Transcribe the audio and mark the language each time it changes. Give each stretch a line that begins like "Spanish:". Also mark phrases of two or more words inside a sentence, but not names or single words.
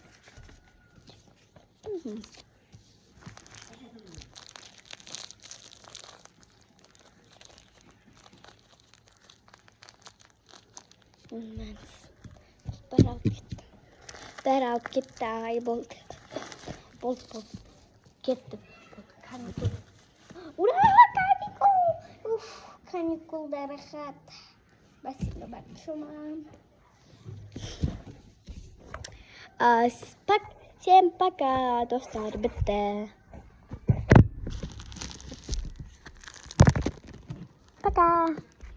Kazakh: Бәрі алып кетті, ағай болды. Болды. Кетті. Каникул. Ура, каникул! Каникулда рахат.
Russian: Спасибо большое. Всем пока,
Kazakh: достар, бітті.
Russian: Пока.